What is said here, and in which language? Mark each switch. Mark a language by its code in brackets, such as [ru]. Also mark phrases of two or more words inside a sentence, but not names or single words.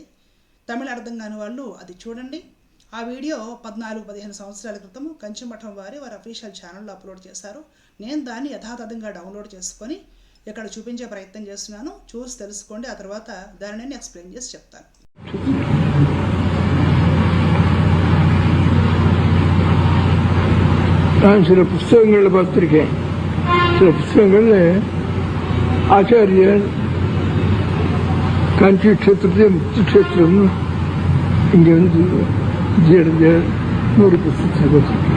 [te] తమిళ అర్థం కాని వాళ్ళు అది చూడండి. ఆ వీడియో 14-15 సంవత్సరాల క్రితం కంచిమఠం వారి [en] official channel [te] అప్లోడ్ చేశారు. నేను దాన్ని యథాతథంగా డౌన్లోడ్ చేసుకొని ఇక్కడ చూపించే ప్రయత్నం చేస్తున్నాను. చూసి తెలుసుకోండి. ఆ తర్వాత దాన్ని నేను ఎక్స్ప్లెయిన్ చేసి చెప్తాను. [ta] சில புஸ்தகங்களில் பார்த்துருக்கேன். சில புஸ்தகங்களில் ஆச்சாரியர் காஞ்சி க்ஷேத்திரத்தையே முக்தி க்ஷேத்திரம்னு இங்கே வந்து ஒரு புஸ்தகத்தை பார்த்துருக்கேன்.